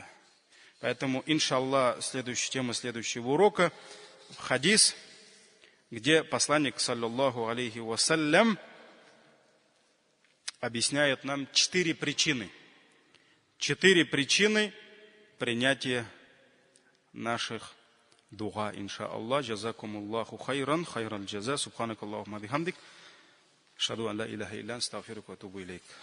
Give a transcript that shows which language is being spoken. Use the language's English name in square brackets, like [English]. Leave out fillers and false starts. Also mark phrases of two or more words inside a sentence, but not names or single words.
[Russian] Поэтому, иншаллах, тема следующего урока — хадис, где посланник, [Arabic] صلى الله عليه وسلم, [Russian] объясняет нам 4 причины. 4 причины принятия наших дуа, иншаллах. [Arabic] جزاكم الله خيرا الجزاء سبحانك اللهم وبحمدك أشهد أن لا إله إلا أنت أستغفرك وأتوب إليك.